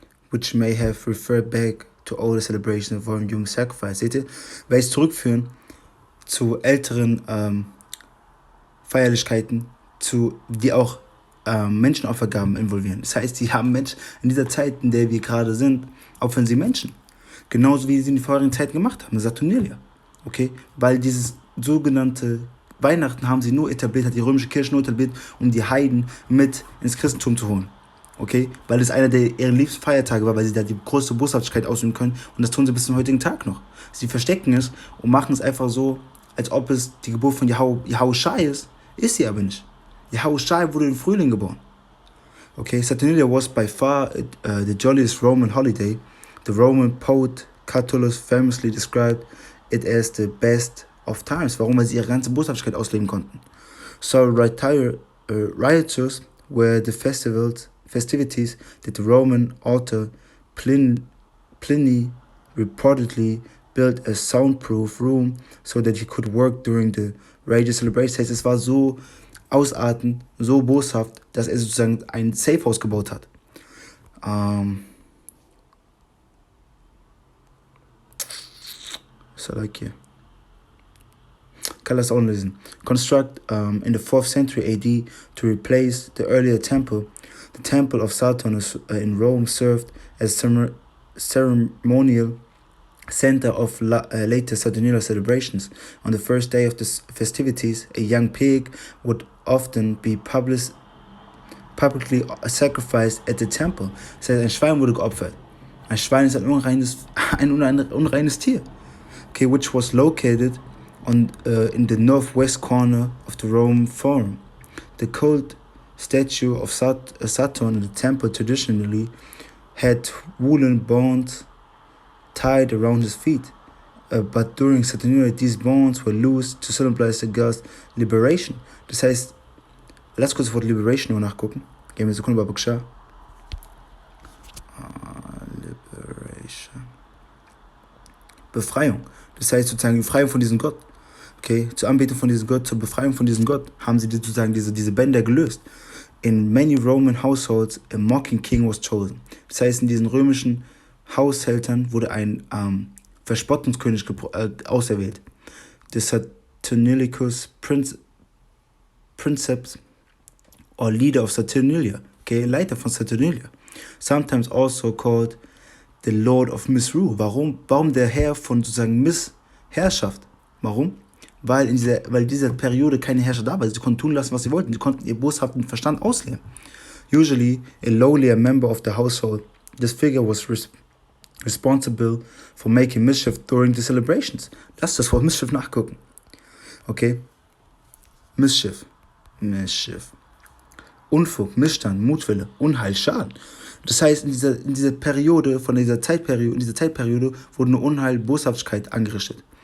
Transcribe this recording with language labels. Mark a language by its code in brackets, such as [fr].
[en] Which may have referred back to older celebrations involving human sacrifice. [de] Seht ihr? Weil es zurückführen zu älteren Feierlichkeiten, die auch Menschenopfergaben involvieren. Das heißt, die haben Menschen in dieser Zeit, in der wir gerade sind, opfern sie Menschen. Genauso wie sie in die vorherigen Zeiten gemacht haben, Saturnalia. Okay? Weil dieses sogenannte Weihnachten haben sie nur etabliert, hat die römische Kirche nur etabliert, um die Heiden mit ins Christentum zu holen. Okay? Weil es einer ihrer liebsten Feiertage war, weil sie da die größte Boshaftigkeit ausüben können. Und das tun sie bis zum heutigen Tag noch. Sie verstecken es und machen es einfach so, als ob es die Geburt von Yahushai ist. Ist sie aber nicht. Yahushai wurde im Frühling geboren. [en] Okay, Saturnalia was by far the jolliest Roman holiday. The Roman poet Catullus famously described it as the best of times. [de] Warum? Weil sie ihre ganze Boshaftigkeit ausleben konnten. [en] So riotous were the festivities that the Roman author Pliny reportedly built a soundproof room so that he could work during the religious celebrations. [de] Das heißt, es war so ausartend, so boshaft, dass er sozusagen ein Safehouse gebaut hat. Salakia. Kann das auch lesen. [en] Construct in the 4th century AD to replace the earlier temple. The temple of Saturn in Rome served as ceremonial center of later Saturnalia celebrations. On the first day of the festivities, a young pig would often be publicly sacrificed at the temple. [de] Das heißt, ein Schwein wurde geopfert. Ein Schwein ist ein unreines Tier. [en] Okay, which was located in the northwest corner of the Roman Forum. The cult statue of Saturn in the temple traditionally had woolen bones tied around his feet. But during Saturnalia, these bonds were loosed to symbolize the god's liberation. [de] Das heißt, lass kurz das Wort Liberation nur nachgucken. Gehen wir eine Sekunde bei Bukshar. Liberation. Befreiung. Das heißt sozusagen die Befreiung von diesem Gott. Okay, zur Anbetung von diesem Gott, zur Befreiung von diesem Gott haben sie sozusagen diese Bänder gelöst. [en] In many Roman households, a mocking king was chosen. [de] Das heißt, in diesen römischen Haushältern wurde ein Verspottungskönig auserwählt. [en] The Saturnalicus Princeps or leader of Saturnalia. [de] Okay, Leiter von Saturnalia. [en] Sometimes also called the Lord of Misrule. [de] Warum der Herr von sozusagen Missherrschaft? Warum? Weil dieser Periode keine Herrscher da war. Sie konnten tun lassen, was sie wollten. Sie konnten ihr boshaften Verstand ausleben. [en] Usually a lowlier member of the household, this figure was responsible for making mischief during the celebrations. [de] Lass das Wort Mischief nachgucken. Okay? Mischief. Unfug, Missstand, Mutwille, Unheil, Schaden. Das heißt, in dieser Zeitperiode wurde eine Unheil, Boshaftigkeit angerichtet.